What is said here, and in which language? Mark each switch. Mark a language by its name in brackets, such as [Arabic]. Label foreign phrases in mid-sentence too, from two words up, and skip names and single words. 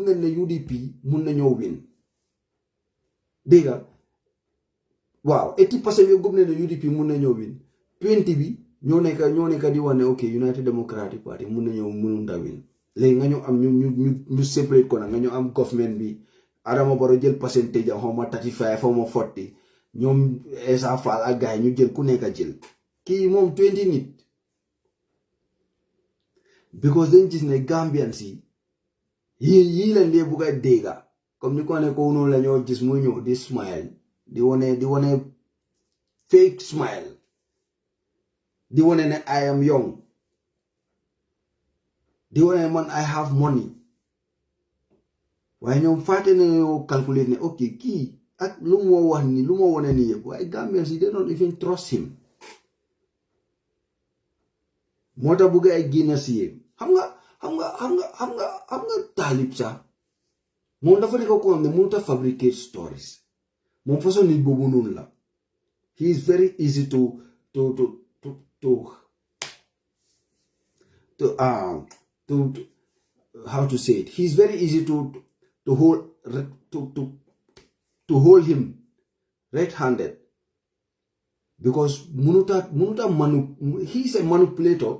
[Wolof] nañ ne UDP mun na ñoo win dégg nga waaw 80% bi yëpp gëm nañ ne UDP mun na ñoo win 20 bi ñoo nekk di wane ok United Democratic Party mun na ñëw mënut a win léegi nga ñëw am ñu separate ko nag nga ñëw am government bi Adama Barrow jël percentage xaw ma 35 xaw ma 40 ñoom Essa Faal ak gars yi ñu jël ku nekk a jël kii moom 20 nit because dañ gis ne Gambian si yii lañ lee bugg a dégga comme ni ko ne ko noonu la ñoo gis muy ñëw di smile di wane [English] fake smile [Wolof] di wane ne [English] I am young [Wolof] di wane ne man [English] I have money [Wolof] waaye ñoom fàtte ne ñoo calculate ne ok kii ak lu mu wax ni lu ma wane nii yëpp waaye Gambian si [English] they don't even trust him [Wolof] moo tax bugg ay génn si xam nga Talib sax moom dafa nekk ko xam ne mënut a [English] fabricate stories [Wolof] moom façon nit boobu noonu la [English] he is very easy to how to say it, he is very easy to hold him red-handed because he is a manipulator.